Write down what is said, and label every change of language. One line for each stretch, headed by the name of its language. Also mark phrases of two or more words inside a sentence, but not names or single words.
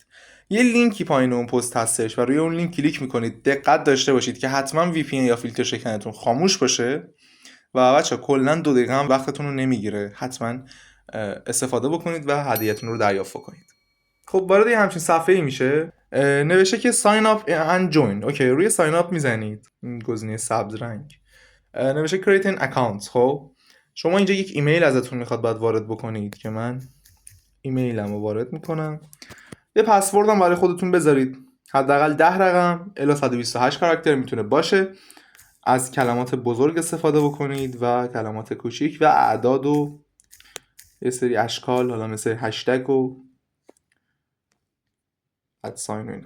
Persian: یه لینکی پایین اون پست هستش و روی اون لینک کلیک میکنید. دقت داشته باشید که حتما VPN یا فیلتر شکنتون خاموش باشه و بچه کلا 2 دقیقه هم وقتتون رو نمیگیره. حتما استفاده بکنید و هدیه‌تون رو دریافت کنید. خب وارد یه همچین صفحه‌ای میشه. نوشته که
English: sign up and join.
Persian: اوکی، روی
English: sign up
Persian: میزنید. این گزینه سبز رنگ. نوشته
English: create an account.
Persian: خب شما اینجا یک ایمیل ازتون میخواد بعد وارد بکنید که من ایمیلم رو وارد میکنم. یه پسورد هم برای خودتون بذارید، حداقل 10 رقم الی 128 کاراکتر میتونه باشه. از کلمات بزرگ استفاده بکنید و کلمات کوچیک و اعداد و یه سری اشکال، حالا مثل هشتگ و ادساین و اینا.